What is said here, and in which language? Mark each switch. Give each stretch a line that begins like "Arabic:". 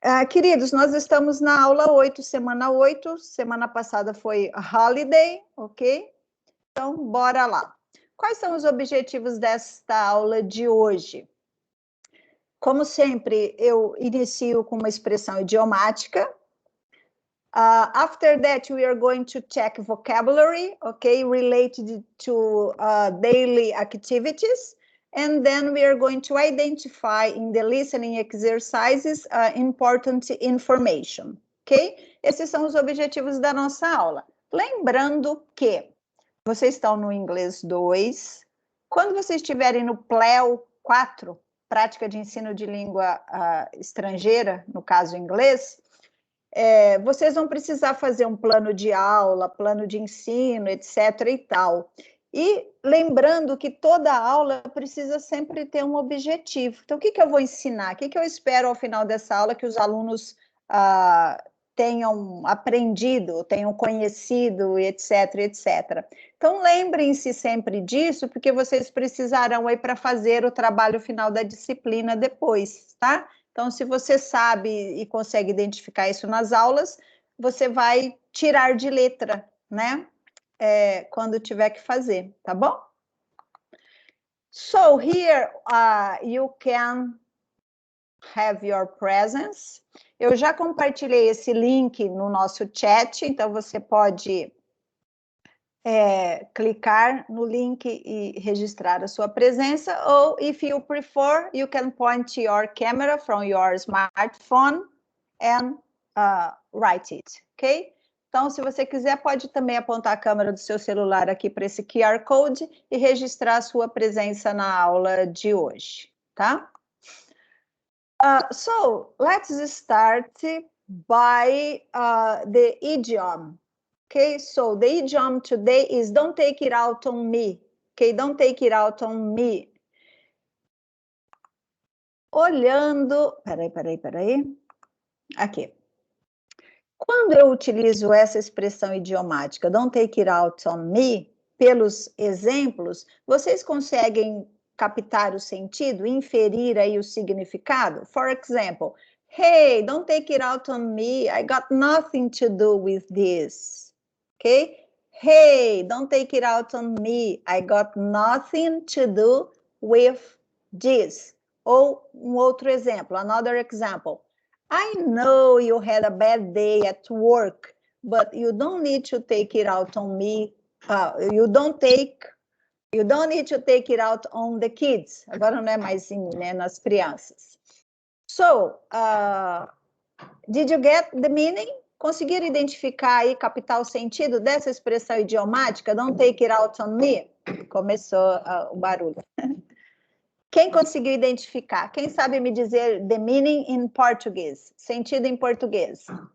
Portuguese: Queridos, nós estamos na aula 8, semana 8. Semana passada foi holiday, ok? Então, bora lá. Quais são os objetivos desta aula de hoje? Como sempre, eu inicio com uma expressão idiomática.
English: After that, we are going to check vocabulary, okay, related to daily activities. And then we are going to identify in the listening exercises important information, ok?
Portuguese: Esses são os objetivos da nossa aula. Lembrando que vocês estão no inglês 2, quando vocês estiverem no PLEL 4, prática de ensino de língua estrangeira, no caso inglês, vocês vão precisar fazer um plano de aula, plano de ensino, etc. e tal. E lembrando que toda aula precisa sempre ter um objetivo. Então, o que eu vou ensinar? O que eu espero ao final dessa aula que os alunos tenham aprendido, tenham conhecido, etc, etc. Então, lembrem-se sempre disso, porque vocês precisarão aí para fazer o trabalho final da disciplina depois, tá? Então, se você sabe e consegue identificar isso nas aulas, você vai tirar de letra, né? Quando tiver que fazer, tá bom?
English: So, here you can have your presence.
Portuguese: Eu já compartilhei esse link no nosso chat, então você pode clicar no link e registrar a sua presença, ou
English: if you prefer, you can point your camera from your smartphone and write it,
Portuguese: ok? Então, se você quiser, pode também apontar a câmera do seu celular aqui para esse QR Code e registrar a sua presença na aula de hoje, tá?
English: So, let's start by the idiom. Okay, so the idiom today is don't take it out on me. Okay, don't take it out on me.
Portuguese: Olhando, peraí. Aqui. Quando eu utilizo essa expressão idiomática,
English: don't take it out on me,
Portuguese: pelos exemplos, vocês conseguem captar o sentido, inferir aí o significado?
English: For example, hey, don't take it out on me, I got nothing to do with this. Okay? Hey, don't take it out on me, I got nothing to do with this.
Portuguese: Ou um outro exemplo,
English: another example. I know you had a bad day at work, but you don't need to take it out on me. You don't need to take it out on the kids.
Portuguese: Agora não é mais né, nas crianças.
English: So, did you get the meaning?
Portuguese: Conseguiram identificar e captar o sentido dessa expressão idiomática?
English: Don't take it out on me?
Portuguese: Começou o barulho. Quem conseguiu identificar? Quem sabe me dizer
English: the meaning in Portuguese?
Portuguese: Sentido em português.